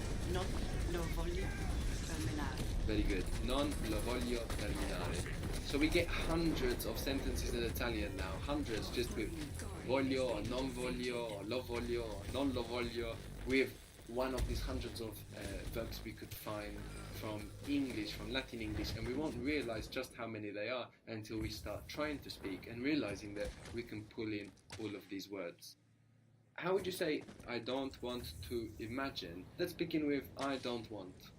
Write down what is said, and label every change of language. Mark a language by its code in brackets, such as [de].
[it] Non lo voglio terminare. [en] Very good. [it] Non lo voglio terminare. [en] So we get hundreds of sentences in Italian now. Hundreds just with voglio or non voglio or lo voglio or non lo voglio. With one of these hundreds of verbs we could find from English, from Latin English, and we won't realize just how many they are until we start trying to speak and realizing that we can pull in all of these words. How would you say I don't want to imagine? Let's begin with I don't want.